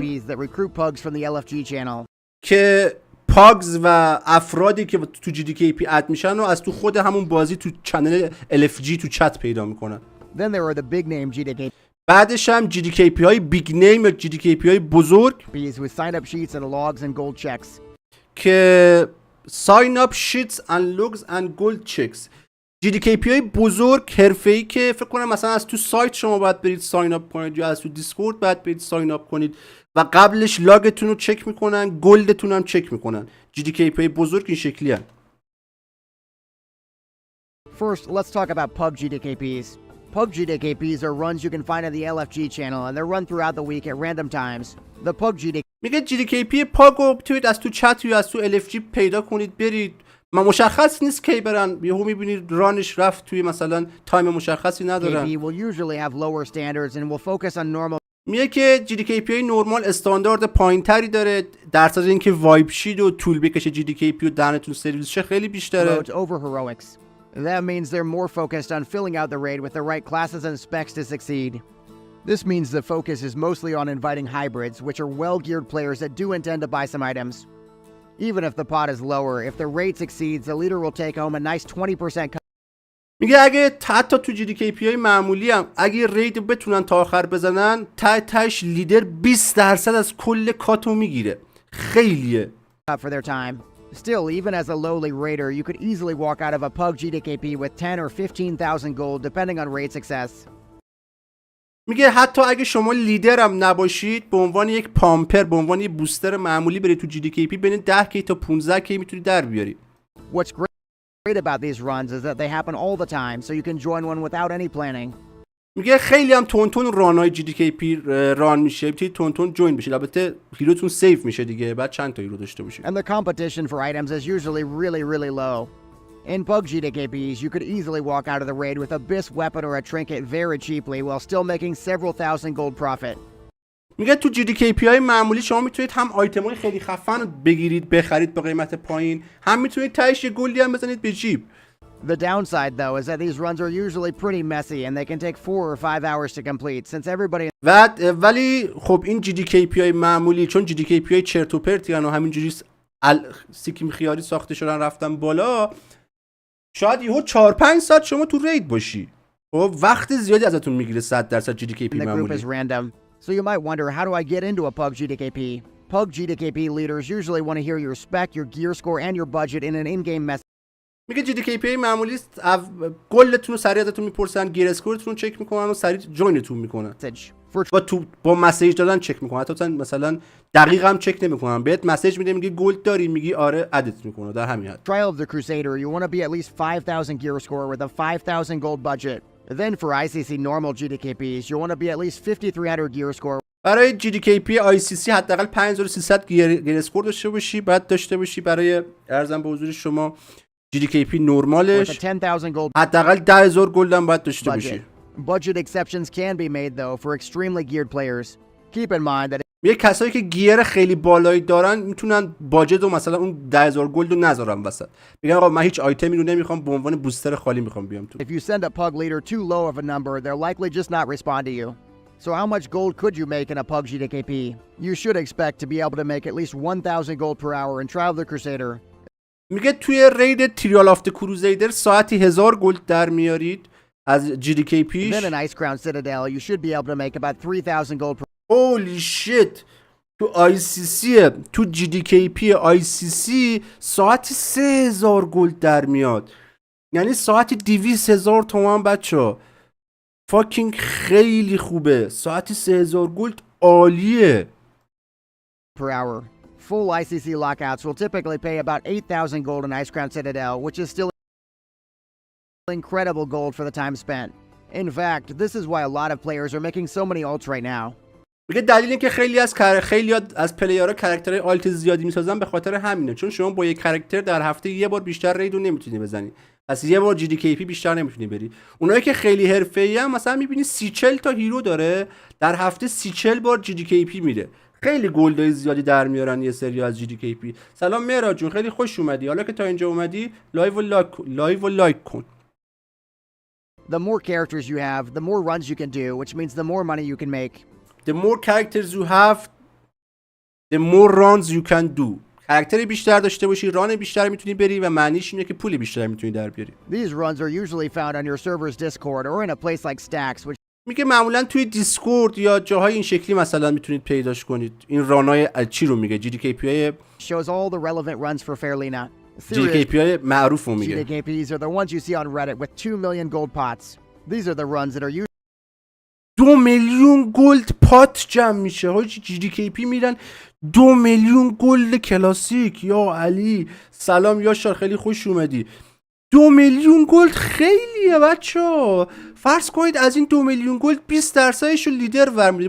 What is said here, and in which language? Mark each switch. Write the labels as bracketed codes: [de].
[en] GDKPs that recruit pugs from the LFG channel. [fa] که پاگز و افرادی که تو GDKP اد میشن و از تو خود همون بازی تو چنل LFG تو چت پیدا میکنن. [en] Then there are the big name GDKPs [fa] بعدش هم GDKP های بیگ نیم یا GDKP های بزرگ [en] with sign up sheets and logs and gold checks. که sign up sheets and logs and gold checks. [fa] GDKP های بزرگ حرفه‌ای که فکر کنم مثلا از تو سایت شما باید برید ساین اپ کنید یا از تو دیسکورد باید برید ساین اپ کنید و قبلش لاگتون رو چک میکنن، گلدتون هم چک میکنن. GDKP های بزرگ این شکلی هن. [en] First, let's talk about pug GDKPs. Pug GDKPs are runs you can find on the LFG channel and they're run throughout the week at random times. The pug GDKP [fa] میگه GDKP پاگو بتونید از تو چت یا از تو LFG پیدا کنید برید. مشخص نیست کی برن، یهو میبینید رانش رفت توی مثلا تایم مشخصی ندارن. [en] will usually have lower standards and will focus on normal [fa] میگه که GDKP های نورمال استاندارد پایینتری داره در صورت اینکه وایب شید و طول بکشه GDKP و دهنتون سرویس شه خیلی بیشتره. [en] modes over heroics. That means they're more focused on filling out the raid with the right classes and specs to succeed. This means the focus is mostly on inviting hybrids, which are well-geared players that do intend to buy some items. Even if the pot is lower, if the raid succeeds, the leader will take home a nice 20% cut. [fa] میگه اگه حتی تو GDKP های معمولی هم اگه رید بتونن تا آخر بزنن تاش لیدر 20% از کل کاتو میگیره. خیلیه. [en] For their time. Still, even as a lowly raider, you could easily walk out of a pug GDKP with 10 or 15,000 gold depending on raid success. [fa] میگه حتی اگه شما لیدر هم نباشید به عنوان یک پامپر به عنوان یک بوستر معمولی برید تو GDKP بین 10 کی تا 15 کی میتونید در بیاری. [en] What's great about these runs is that they happen all the time, so you can join one without any planning. [fa] میگه خیلی هم تونتون رانای GDKP ران میشه، میتونید تونتون جوین بشید. البته هیروتون سیف میشه دیگه، بعد چند تا هیرو داشته باشید. [en] And the competition for items is usually really low. In pug GDKPs, you could easily walk out of the raid with a bis weapon or a trinket very cheaply while still making several thousand gold profit. [fa] میگه تو GDKP های معمولی شما میتونید هم آیتم های خیلی خفن بگیرید بخرید با قیمت پایین، هم میتونید تهش یه گلدی هم بزنید به جیب. [en] The downside, though, is that these runs are usually pretty messy and they can take 4 or 5 hours to complete since everybody [fa] ولی خب این GDKP های معمولی چون GDKP های چرت و پرتی و همینجوری سیکیم خیاری ساخته شدن رفتن بالا، شاید یهو 4-5 ساعت شما تو رید باشی. خب وقت زیادی ازتون میگیره 100% GDKP [en] the group [fa] معمولی. [en] is random. So you might wonder, how do I get into a pug GDKP? Pug GDKP leaders usually want to hear your spec, your gear score, and your budget in an in-game message. [fa] میگه GDKP معمولی گلتون رو سریع ازتون میپرسن، گیر اسکورتون رو چک میکنن و سریع جوینتون میکنن. و تو با مسیج دادن چک میکنن، حتی مثلا دقیق هم چک نمیکنن، بهت مسیج میده میگه گلد داری، میگی آره ادت میکنه در همین حد. [en] Trial of the Crusader, you want to be at least 5,000 gear score with a 5,000 gold budget. Then for ICC normal GDKPs, you want to be at least 5,300 gear score. [fa] برای GDKP ICC حداقل 5300 گیر اسکور داشته باشی، بعد داشته باشی برای ارزم به حضور شما GDKP نورمالش حداقل 10,000 گلد هم باید داشته باشی. [en] Budget exceptions can be made though for extremely geared players. Keep in mind that [fa] یه کسایی که گیر خیلی بالایی دارن میتونن باجت و مثلا اون 10,000 گلد رو نذارن وسط، بگن آقا من هیچ آیتمی رو نمیخوام، به عنوان بوستر خالی میخوام بیام تو. [en] if you send a pug leader too low of a number, they'll likely just not respond to you. So how much gold could you make in a pug GDKP? You should expect to be able to make at least 1,000 gold per hour in Trial of the Crusader. [fa] میگه توی رید تریال آف د کروزیدر ساعتی 1000 گلد در میارید از GDKP. [en] Then in Ice Crown Citadel, you should be able to make about 3,000 gold per Holy shit. [fa] تو ICC تو GDKP ICC ساعتی 3000 گلد در میاد، یعنی ساعتی 200,000 تومان بچه. فاکینگ خیلی خوبه، ساعتی 3000 گلد عالیه. [en] per hour. Full ICC lockouts will typically pay about 8,000 gold in Ice Crown Citadel, which is still incredible gold for the time spent. In fact, this is why a lot of players are making so many ults right now. [fa] میگه دلیل این که خیلی از پلیرها کاراکترهای آلت زیادی میسازن به خاطر همینه، چون شما با یک کاراکتر در هفته یه بار بیشتر ریدو نمیتونی بزنی، پس یه بار GDKP بیشتر نمیتونی بری. اونایی که خیلی حرفه‌ای ان مثلا میبینی 30-40 تا هیرو داره در هفته 30-40 بار GDKP میره، خیلی گلدای زیادی در میارن یه سری از GDKP. سلام مهراد جون، خیلی خوش اومدی. حالا که تا اینجا اومدی لایو و لایک کن. [en] The more characters you have, the more runs you can do, which means the more money you can make. The more characters you have, the more runs you can do. [fa] کاراکتر بیشتر داشته باشی، ران بیشتر میتونی بری و معنیش اینه که پول بیشتر میتونی در بیاری. [en] These runs are usually found on your server's Discord or in a place like Stacks, which [fa] میگه معمولا توی دیسکورد یا جاهای این شکلی مثلا میتونید پیداش کنید. این رانای چی رو میگه؟ GDKP های [en] shows all the relevant runs for Fairlina. [fa] GDKP های معروف رو میگه. [en] GDKPs are the ones you see on Reddit with 2 million gold pots. These are the runs that are used [fa] 2 میلیون گلد پات جمع میشه. حاجی GDKP میرن 2 میلیون گلد کلاسیک. یا علی سلام یاشار، خیلی خوش اومدی. 2 میلیون گلد خیلیه بچه‌ها. فرض کنید از این 2 میلیون گلد 20% رو لیدر ورمیده.